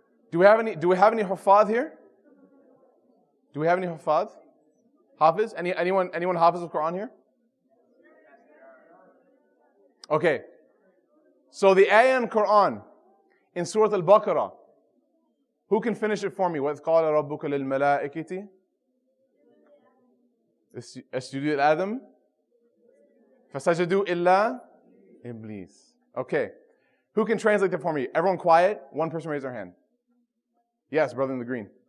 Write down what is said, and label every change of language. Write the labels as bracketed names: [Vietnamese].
[English] Do we have any Hufad here? Do we have any Hufad? Hafiz? Anyone Hafiz of Quran here? Okay. So the ayah in Quran, in Surah Al-Baqarah, who can finish it for me? [Arabic] وَإِذْ قَالَ رَبُّكَ لِلْمَلَائِكَةِ اسْجُدُوا لآدَمَ فَسَجَدُوا إِلَّا Iblis. [English] Okay. Who can translate that for me? Everyone quiet. One person raise their hand. Yes, brother in the green.